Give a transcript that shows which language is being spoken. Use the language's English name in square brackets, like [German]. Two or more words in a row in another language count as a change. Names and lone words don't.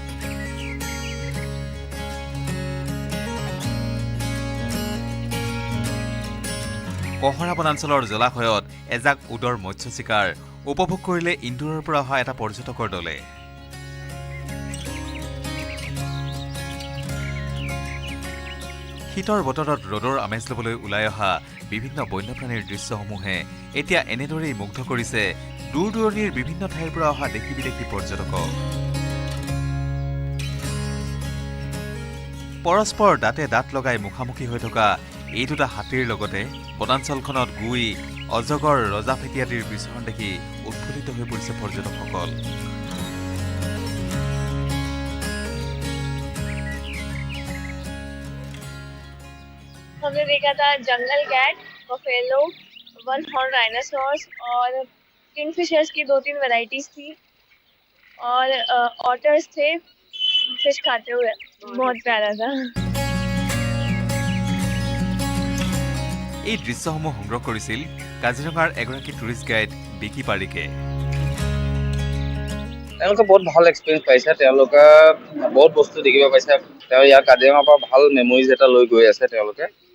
[Assamese] কহৰা বনাঞ্চলৰ জলাশয়ত এজাক উদৰ মৎস্য চিকাৰ উপভোগ কৰিলে ইন্দোৰৰ পৰা অহা এটা পৰ্যটকৰ দলে শীতৰ বতৰত ৰ'দৰ আমেজ ল'বলৈ ওলাই অহা বিভিন্ন বন্যপ্ৰাণীৰ দৃশ্যসমূহে এতিয়া এনেদৰেই মুগ্ধ কৰিছে দূৰ দূৰণিৰ বিভিন্ন ঠাইৰ পৰা অহা দেশী বিদেশী পৰ্যটকক পৰস্পৰ দাঁতে দাঁত লগাই মুখামুখি হৈ থকা এই দুটা হাতীৰ লগতে বনাঞ্চলখনত গুই অজগৰ ৰজাফেটি আদিৰ বিচৰণ দেখি উৎফুল্লিত হৈ পৰিছে পৰ্যটকসকল। [Hindi] हमने देखा था [English] jungle cat, buffalo, one horn dinosaurs [Hindi] और किंगफिशर्स की 2-3 वैरायटीज थी और ऑटर्स थे फिश खाते हुए। बहुत प्यारा था। [Assamese] এই দৃশ্যসমূহ সংগ্ৰহ কৰিছিল কাজিৰঙাৰ এগৰাকী [English] tourist guide [Assamese] বিকি পাৰিকে। তেওঁলোকে বহুত ভাল এক্সপিৰিয়েঞ্চ পাইছে, তেওঁলোকে বহুত বস্তু দেখিব পাইছে, তেওঁ ইয়াৰ কাজিৰঙাৰ পৰা ভাল মেমৰিজ এটা লৈ গৈ আছে তেওঁলোকে।